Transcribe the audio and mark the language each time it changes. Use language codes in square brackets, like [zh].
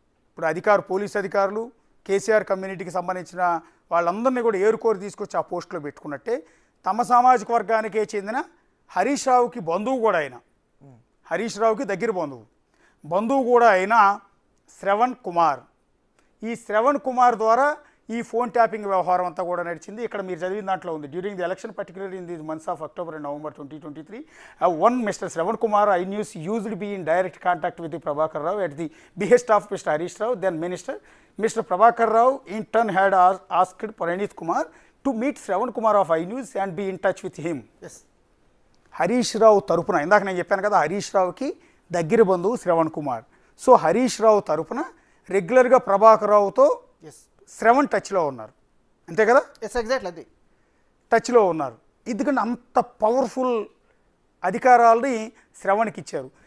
[te] ఇప్పుడు పోలీస్ అధికారులు కేసీఆర్ కమ్యూనిటీకి సంబంధించిన వాళ్ళందరినీ కూడా ఏరుకోరి తీసుకొచ్చి ఆ పోస్టులో పెట్టుకున్నట్టే తమ సామాజిక వర్గానికే చెందిన హరీష్ రావుకి బంధువు కూడా అయిన, హరీష్ రావుకి దగ్గర బంధువు కూడా అయిన శ్రవణ్ కుమార్, ఈ శ్రవణ్ కుమార్ ద్వారా ఈ ఫోన్ ట్యాపింగ్ వ్యవహారం అంతా కూడా నడిచింది. ఇక్కడ మీరు చదివిన దాంట్లో ఉంది, [en] During the election particularly in the months of October and November 2023, one Mr. Shravan Kumar iNews used to be in direct contact with the Prabhakar Rao at the behest of Mr. Harish Rao, then Minister. Mr. Prabhakar Rao in turn had asked Praneeth Kumar to meet Shravan Kumar of iNews and be in touch with him. Yes. [te] Harish Rao తరపున, ఇందాక నేను చెప్పాను కదా హరీష్ రావుకి దగ్గర బంధువు Shravan Kumar. So Harish Rao తరపున రెగ్యులర్గా ప్రభాకర్ రావుతో శ్రవణ్ టచ్లో ఉన్నారు, అంతే కదా? ఎగ్జాక్ట్లీ అది టచ్లో ఉన్నారు. ఎందుకంటే అంత పవర్ఫుల్ అధికారాలని శ్రవణ్కి ఇచ్చారు.